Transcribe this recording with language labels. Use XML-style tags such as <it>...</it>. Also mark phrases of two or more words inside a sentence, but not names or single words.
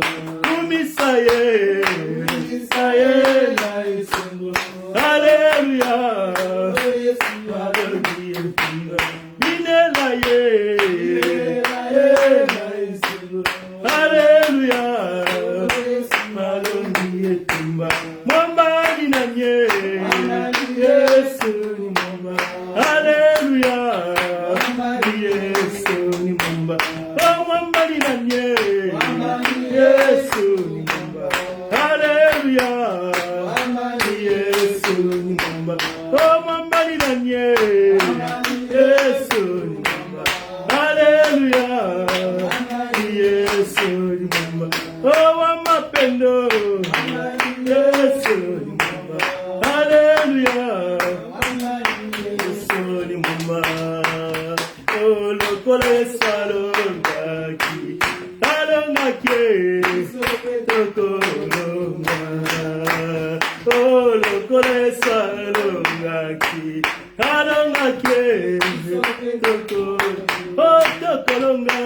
<ln>Kumisa ye. Saye na isungo. Alléluia. Alongi tumba. Minela ye. Alléluia. Alongi tumba.</ln> <sw>Mwamba ninanye. Yesu ni mwamba. Alléluia. Yesu ni mwamba. Oh mwamba ninanye. Yesu ni mwamba. Alléluia. Yesu ni mwamba. Oh mwamba ninanye. Yesu ni mwamba. Alléluia. Yesu ni mwamba. Oh wa mapendo. Yesu ni mwamba. Alléluia. Yesu ni mwamba.</sw> <ln>Oh lokola Yesu alongaki. Alongaki. Tokolonga. Oh lokola Yesu alongaki. Alongaki. Oh tokolonga.</ln>